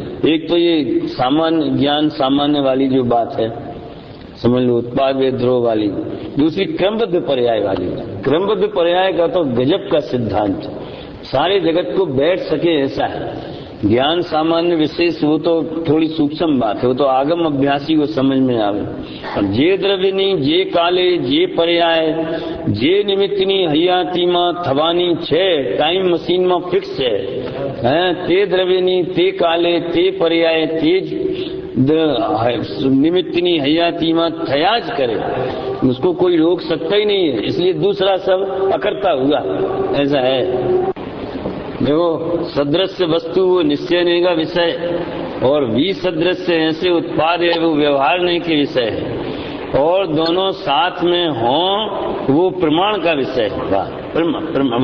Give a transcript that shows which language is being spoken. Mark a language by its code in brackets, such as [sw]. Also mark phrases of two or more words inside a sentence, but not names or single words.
[hi] एक तो ये सामान्य ज्ञान, सामान्य वाली जो बात है, समझ लो, उत्पाद विद्रोह वाली। दूसरी क्रमबद्ध पर्याय वाली। क्रमबद्ध पर्याय का तो गजब का सिद्धांत, सारे जगत को बैठ सके ऐसा है। ज्ञान सामान्य विशेष वो तो थोड़ी सूक्ष्म बात है, वो तो आगम अभ्यासी को समझ में आवे। [gu] और જે દ્રવ્યની, જે કાળે, જે પર્યાય, જે નિમિત્તની હયાતીમાં થવાની છે [hi] टाइम मशीन में फिक्स है। [gu] તે દ્રવ્યની, તે કાળે, તે પર્યાય, તે નિમિત્તની હયાતીમાં થયા જ કરે, [hi] उसको कोई रोक सकता ही नहीं है। इसलिए दूसरा सब अकर्ता हुआ, ऐसा है। देखो, सदृश्य वस्तु वो निश्चय का विषय, और विसदृश्य ऐसे उत्पाद है वो व्यवहारने के विषय है, और दोनों साथ में हों वो प्रमाण का विषय है।